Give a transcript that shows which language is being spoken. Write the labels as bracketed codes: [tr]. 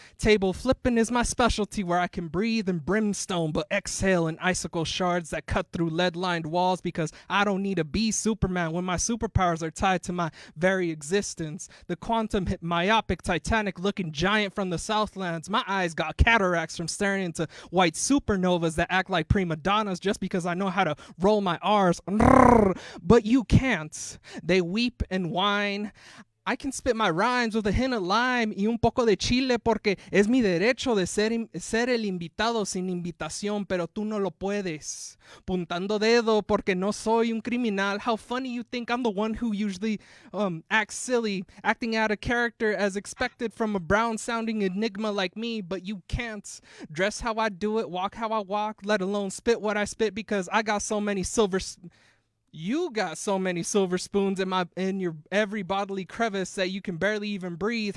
[en] Table flipping is my specialty, where I can breathe in brimstone but exhale in icicle shards that cut through lead-lined walls, because I don't need to be Superman when my superpowers are tied to my very existence. The quantum hit myopic Titanic looking giant from the Southlands. My eyes got cataracts from staring into white supernovas that act like prima donnas just because I know how to roll my R's. But you can't. They weep and whine. I can spit my rhymes with a hint of lime [es] y un poco de chile porque es mi derecho de ser el invitado sin invitación, pero tú no lo puedes. Puntando dedo porque no soy un criminal. [en] How funny you think I'm the one who usually acts silly, acting out of character as expected from a brown-sounding enigma like me, but you can't. Dress how I do it, walk how I walk, let alone spit what I spit, because I got so many You got so many silver spoons in your every bodily crevice that you can barely even breathe.